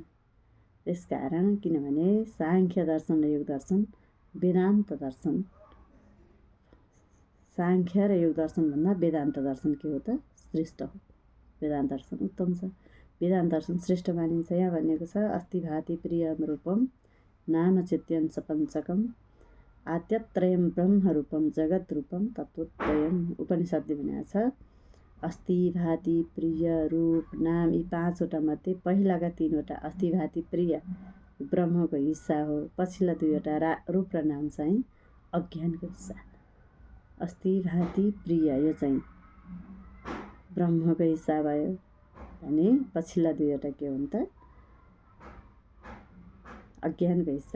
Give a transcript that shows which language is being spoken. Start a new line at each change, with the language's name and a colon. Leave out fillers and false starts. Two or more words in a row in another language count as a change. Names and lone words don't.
Nepali: त्यसकारण किनभने सांख्य दर्शन र योग दर्शन वेदान्त दर्शन, सांख्य र योग दर्शनभन्दा वेदान्त दर्शन के हो त, श्रेष्ठ हो। वेदान्त दर्शन उत्तम छ, वेदान्त दर्शन श्रेष्ठ मानिन्छ। यहाँ भनिएको छ
Sanskrit: अस्ति भाति प्रियम रूपम नाम चित्यंश पञ्चकम आत्यत्रयम ब्रह्म रूपम जगत रूपम तत्त्वत्रयम।
Nepali: उपनिषदले भनेको छ
Sanskrit: अस्ति भाति प्रिय रूप नाम,
Nepali: यी पाँचवटा मध्ये पहिलाका तीनवटा
Sanskrit: अस्ति भाति प्रिय
Nepali: ब्रह्मको हिस्सा हो, पछिल्ला दुईवटा रूप र नाम चाहिँ अज्ञानको हिस्सा।
Sanskrit: अस्ति भाति प्रिय
Nepali: यो चाहिँ ब्रह्मको हिस्सा भयो भने पछिल्ला दुईवटा के हुन् त, अज्ञानको हिस्सा।